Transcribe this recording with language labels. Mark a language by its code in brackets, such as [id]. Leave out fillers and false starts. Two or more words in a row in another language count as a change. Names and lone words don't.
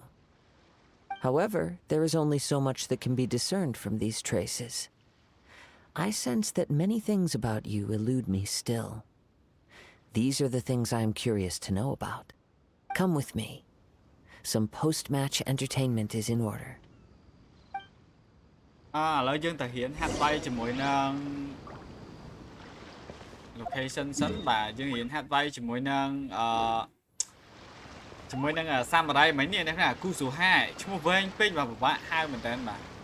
[en] However, there is only so much that can be discerned from these traces. I sense that many things about you elude me still. These are the things I am curious to know about. Come with me. Some post-match entertainment is in order. [km] ឥឡូវយើងទៅរៀនហាត់វាយជាមួយនឹង location សិនបាទយើងរៀនហាត់វាយជាមួយនឹងsamurai មិញនេះណាគូស៊ូហាឈ្មោះវែងពេកបាទពិបាកហៅមែនតើបាទ